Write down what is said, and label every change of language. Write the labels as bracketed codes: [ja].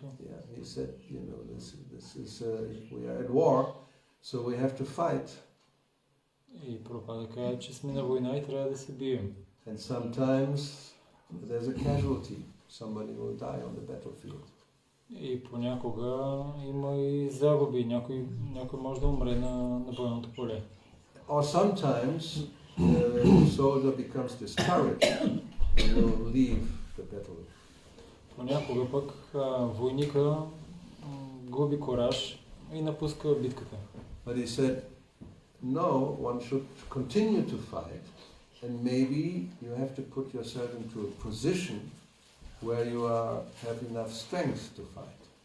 [en] Yeah, he said, this is we are at war, so we have to fight. [bg] И Прабхупада каза, че сме на война и трябва да се бием. [en] And sometimes there's a casualty. Somebody will die on the battlefield. [bg] И понякога има и загуби, някой може да умре на бойното поле. [en] Or sometimes the soldier becomes discouraged and will leave the battle. [bg] Понякога пък войника губи кораж и напуска битката. [en] But he said, no, one should continue to fight, and maybe you have to put yourself into a position where you have enough strength to fight.